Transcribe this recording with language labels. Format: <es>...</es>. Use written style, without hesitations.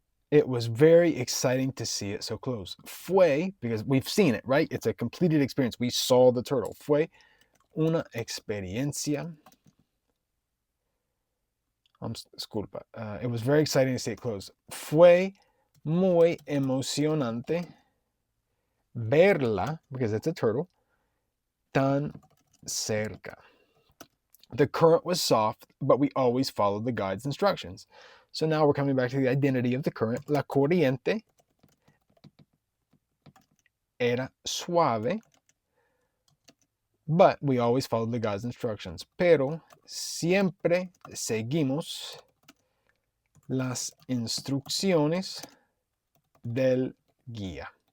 <en>It was very exciting to see it so close. Fue, because we've seen it, right? It's a completed experience. We saw the turtle.</en> <es>Fue una experiencia.</es> <en>Disculpa. It was very exciting to see it close.</en> <es>Fue muy emocionante verla,</es> <en>because it's a turtle,</en> <es>tan cerca.</es> <en>The current was soft, but we always followed the guide's instructions. So now we're coming back to the identity of the current.</en> <es>La corriente era suave,</es> <en>but we always followed the guide's instructions.</en> <es>Pero siempre seguimos las instrucciones del guía.</es>